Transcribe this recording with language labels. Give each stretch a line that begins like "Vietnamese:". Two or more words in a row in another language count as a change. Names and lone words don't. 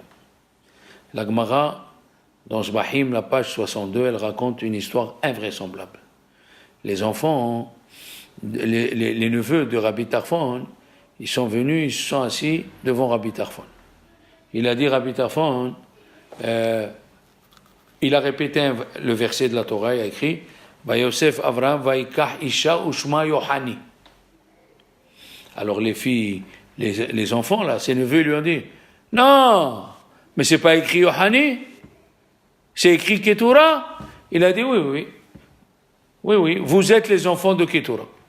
French: La Gemara, dans Shbahim, la page 62, elle raconte une histoire invraisemblable. Les enfants, les neveux de Rabbi Tarfon, ils sont venus, ils se sont assis devant Rabbi Tarfon. Il a dit Rabbi Tarfon, il a répété le verset de la Torah, il a écrit
Hebrew: ויסף אברהם ויקח אשה ושמה יוחני.
French: Alors les filles, les enfants là, ses neveux lui ont dit non, mais c'est pas écrit Yohani, c'est écrit Ketura. Il a dit oui, vous êtes les enfants de Ketura.